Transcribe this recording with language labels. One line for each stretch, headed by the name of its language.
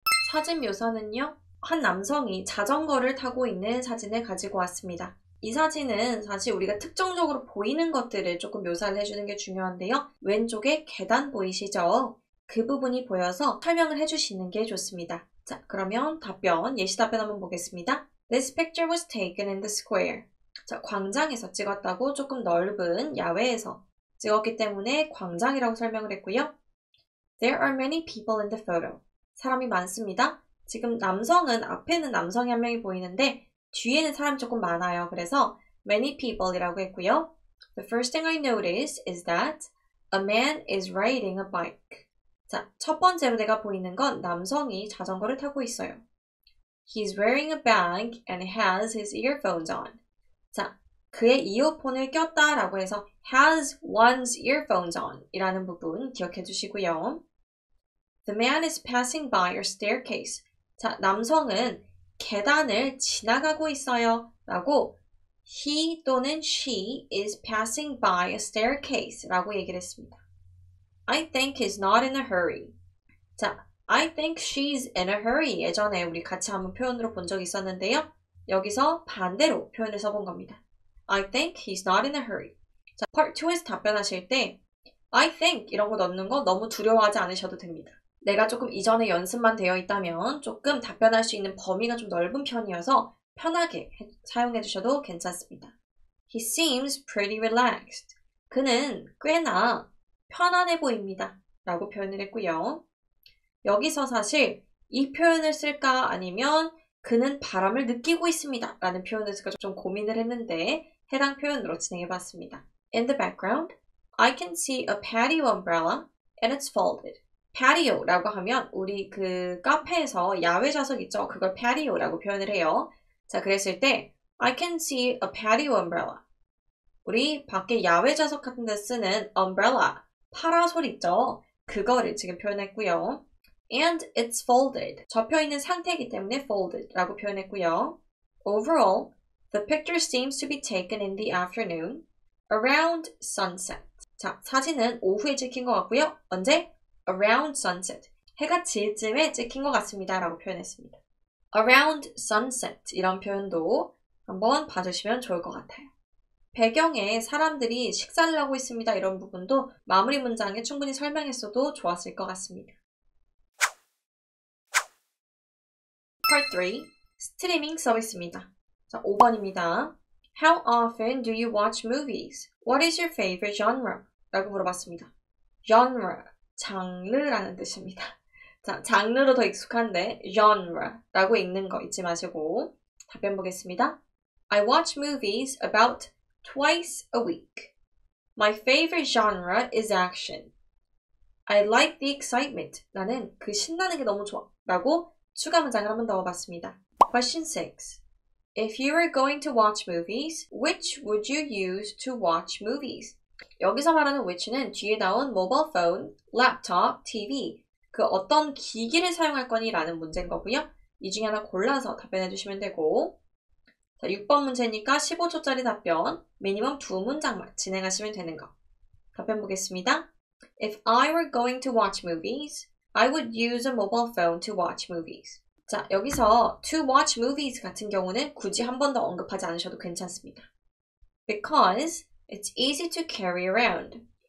Korean: 사진 묘사는요. 한 남성이 자전거를 타고 있는 사진을 가지고 왔습니다. 이 사진은 사실 우리가 특정적으로 보이는 것들을 조금 묘사를 해주는 게 중요한데요. 왼쪽에 계단 보이시죠? 그 부분이 보여서 설명을 해주시는 게 좋습니다. 자, 그러면 답변, 예시 답변 한번 보겠습니다.
English: This picture was taken in the square.
Korean: 자, 광장에서 찍었다고 조금 넓은 야외에서 찍었기 때문에 광장이라고 설명을 했고요.
English: There are many people in the photo.
Korean: 사람이 많습니다. 지금 남성은 앞에는 남성이 한 명이 보이는데 뒤에는 사람이 조금 많아요. 그래서
English: many people
Korean: 이라고 했고요.
English: The first thing I notice is that a man is riding a bike.
Korean: 자, 첫 번째로 내가 보이는 건 남성이 자전거를 타고 있어요.
English: He's wearing a bag and has his earphones on.
Korean: 자, 그의 이어폰을 꼈다라고 해서
English: has one's earphones on
Korean: 이라는 부분 기억해 주시고요.
English: The man is passing by a staircase.
Korean: 자, 남성은 계단을 지나가고 있어요. 라고
English: he
Korean: 또는
English: she is passing by a staircase
Korean: 라고 얘기를 했습니다.
English: I think he's not in a hurry. 자, I think she's in a hurry.
Korean: 예전에 우리 같이 한번 표현으로 본 적이 있었는데요. 여기서 반대로 표현을 써본 겁니다.
English: I think he's not in a hurry.
Korean: 자, Part 2에서 답변하실 때
English: I think
Korean: 이런 거 넣는 거 너무 두려워하지 않으셔도 됩니다. 내가 조금 이전에 연습만 되어 있다면 조금 답변할 수 있는 범위가 좀 넓은 편이어서 편하게 사용해 주셔도 괜찮습니다.
English: He seems pretty relaxed.
Korean: 그는 꽤나 편안해 보입니다. 라고 표현을 했고요. 여기서 사실 이 표현을 쓸까 아니면 그는 바람을 느끼고 있습니다. 라는 표현을 쓸까 좀 고민을 했는데 해당 표현으로 진행해 봤습니다.
English: In the background, I can see a patio umbrella and it's folded.
Korean: patio라고 하면 우리 그 카페에서 야외 좌석 있죠? 그걸 patio라고 표현을 해요. 자, 그랬을 때
English: I can see a patio umbrella.
Korean: 우리 밖에 야외 좌석 같은 데 쓰는 umbrella, 파라솔 있죠? 그거를 지금 표현했고요.
English: And it's folded.
Korean: 접혀있는 상태이기 때문에 folded라고 표현했고요.
English: Overall, the picture seems to be taken in the afternoon, around sunset.
Korean: 자, 사진은 오후에 찍힌 것 같고요. 언제?
English: Around sunset.
Korean: 해가 질 쯤에 찍힌 것 같습니다. 라고 표현했습니다.
English: Around sunset
Korean: 이런 표현도 한번 봐주시면 좋을 것 같아요. 배경에 사람들이 식사를 하고 있습니다. 이런 부분도 마무리 문장에 충분히 설명했어도 좋았을 것 같습니다.
English: Part 3.
Korean: 스트리밍 서비스입니다. 자, 5번입니다.
English: How often do you watch movies? What is your favorite genre?
Korean: 라고 물어봤습니다. genre, 장르라는 뜻입니다. 자, 장르로 더 익숙한데 genre라고 읽는 거 잊지 마시고 답변 보겠습니다.
English: I watch movies about twice a week. My favorite genre is action. I like the excitement.
Korean: 나는 그 신나는 게 너무 좋아. 라고 추가 문장을 한번 넣어봤습니다.
English: Question 6. If you were going to watch movies, which would you use to watch movies? 여기서 말하는 which는 뒤에 나온 mobile phone, laptop, TV
Korean: 그 어떤 기기를 사용할 거니? 라는 문제인 거고요. 이 중에 하나 골라서 답변해 주시면 되고 자, 6번 문제니까 15초짜리 답변 미니멈 2문장만 진행하시면 되는 거. 답변 보겠습니다.
English: If I were going to watch movies, I would use a mobile phone to watch movies.
Korean: 자, 여기서
English: to watch movies
Korean: 같은 경우는 굳이 한 번 더 언급하지 않으셔도 괜찮습니다.
English: Because it's easy to carry around.